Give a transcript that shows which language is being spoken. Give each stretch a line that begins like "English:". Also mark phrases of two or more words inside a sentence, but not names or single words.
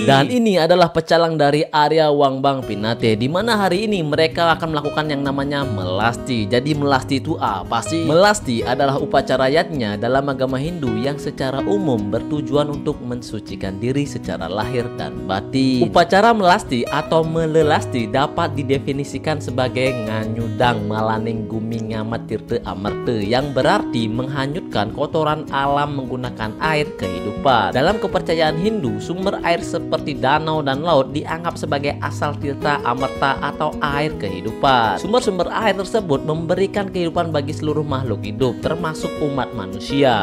Indonesian: Dan ini adalah pecalang dari area Wangbang Pinate, di mana hari ini mereka akan melakukan yang namanya melasti. Jadi melasti itu apa sih? Melasti adalah upacara yatnya dalam agama Hindu yang secara umum bertujuan untuk mensucikan diri secara lahir dan batin. Upacara melasti atau melelasti dapat didefinisikan sebagai
Balinese: nganyudang malaning gumi ngamat tirte amerte,
Indonesian: yang berarti menghanyutkan kotoran alam menggunakan air kehidupan. Dalam kepercayaan Hindu, sumber air seperti danau dan laut dianggap sebagai asal tirta amerta atau air kehidupan. Sumber-sumber air tersebut memberikan kehidupan bagi seluruh makhluk hidup, termasuk umat manusia.